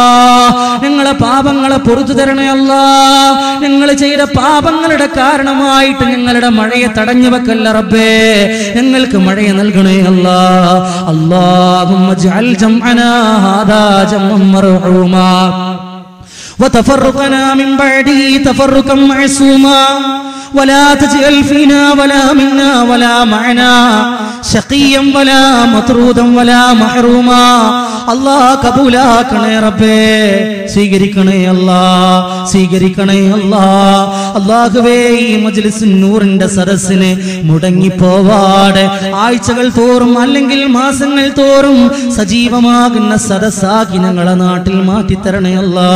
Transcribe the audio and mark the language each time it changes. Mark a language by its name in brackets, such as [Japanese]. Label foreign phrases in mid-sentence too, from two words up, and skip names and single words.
[Malayalam] ഞങ്ങളെ പാപങ്ങളെ പുറത്തു തരണേ അല്ലാ. ഞങ്ങൾ ചെയ്ത പാപങ്ങളുടെ കാരണമായിട്ട് ഞങ്ങളുടെ മഴയെ തടഞ്ഞു വെക്കല്ല റബ്ബേ. ഞങ്ങൾക്ക് മഴയെ നൽകണേ അല്ലാ. [Arabic] اللهم اجعل جمعنا هذا جمعا مرحوما وتفرقنا من بعده تفرقا معصوما ولا تجعل فينا ولا منا ولا معنا شقيا ولا مطرودا ولا محروما. [Malayalam] അല്ലാഹ് കബൂലാക്കണേ റബ്ബേ. സ്വീകരിക്കണേ അല്ലാ, സ്വീകരിക്കണേ അല്ലാ. അല്ലാഹുവേ ഈ മജ്ലിസ് നൂറിന്റെ സദസ്സിനെ മുടങ്ങിപ്പോവാതെ ആഴ്ചകൾ തോറും അല്ലെങ്കിൽ മാസങ്ങൾ തോറും സജീവമാകുന്ന സദസ്സാക്കി ഞങ്ങളെ നാട്ടിൽ മാറ്റിത്തരണേ അല്ലാ.